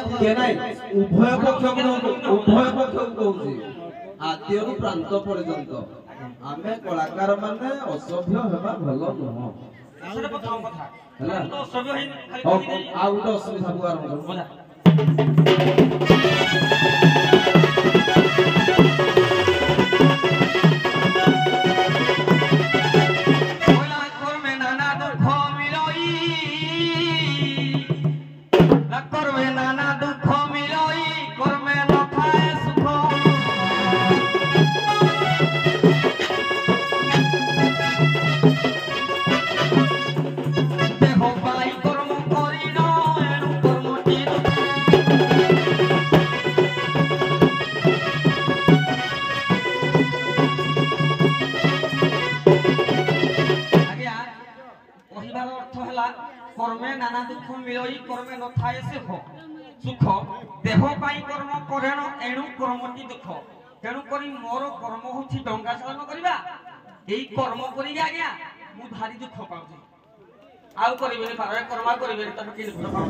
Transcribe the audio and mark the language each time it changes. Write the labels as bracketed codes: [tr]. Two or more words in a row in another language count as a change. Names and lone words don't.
[or] କେ ନାଇଁ ଉଭୟ ପକ୍ଷକୁ କହୁଛି ଆଦ୍ୟରୁ ପ୍ରାନ୍ତ ପର୍ଯ୍ୟନ୍ତ ଆମେ କଳାକାର ମାନେ ଅସଭ୍ୟ ହେବା ଭଲ ନୁହଁ ସେଟା ପ୍ରଥମ କଥା ହେଲା ତ ସଭ୍ୟ ହେଇ ଖାଲି ଆଉ କହିଦେଇ ଆଉ ଗୋଟେ ଅସୁବିଧାକୁ ଆରମ୍ଭ କରୁ ବୋଲା ବୋଲା କର୍ମେ ନାନା ଦୁଃଖ ମିଳଇ କର୍ମେ ନାନା ଦୁଃଖ ମିଳଇ କର୍ମେ ନଥାଏ ସୁଖ ଦେହ ପାଇ କର୍ମ କରିନ ଏଣୁ କର୍ମଟି ଆଜ୍ଞା କହିବାର ଅର୍ଥ ହେଲା କର୍ମେ ନାନା ଦୁଃଖ ମିଳଇ କର୍ମେ ନଥାଏ ସୁଖ ଦେହ ପାଇଁ କର୍ମ କରେଣ ଏଣୁ କର୍ମଟି ଦୁଃଖ ତେଣୁ କରି ମୋର କର୍ମ ହଉଛି ଡଙ୍ଗା ଚାଳନ କରିବା ଏଇ କର୍ମ କରିକି ଆଜ୍ଞା ମୁଁ ଭାରି ଦୁଃଖ ପାଉଛି ଆଉ କରିବେନି ପାରେ କର୍ମ କରିବେନି ତମେ କି ଦୁଃଖ ପାଉଛ